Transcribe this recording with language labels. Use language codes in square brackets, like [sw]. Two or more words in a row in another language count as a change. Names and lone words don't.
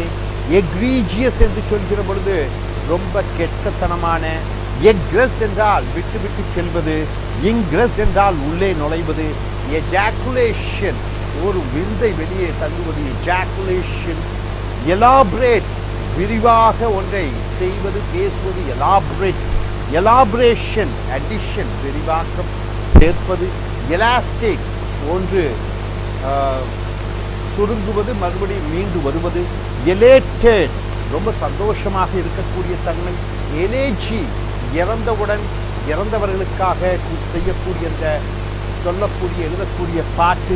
[ta] எக்ரீஜியஸ் என்று சொல்கிற பொழுது ரொம்ப கெட்டத்தனமான. எக்ரெஸ் என்றால் விட்டு விட்டு செல்வது. இங்கிரஸ் என்றால் உள்ளே நுழைவது. ejaculation ஒரு விந்தை வெளியே தள்ளுவது ejaculation. elaborate விரிவாக ஒன்றை செய்வது பேசுவது elaborate. [en] elaboration addition [ta] விரிவாக்கம் சேர்ப்பது. elastic ஒன்று சுருங்குவது மறுபடியும் மீண்டு வருவது. elated ரொம்ப சந்தோஷமாக இருக்கக்கூடிய தன்மை. elegy இறந்தவுடன் இறந்தவர்களுக்காக செய்யக்கூடிய சொல்லக்கூடிய எழுதக்கூடிய பாட்டு.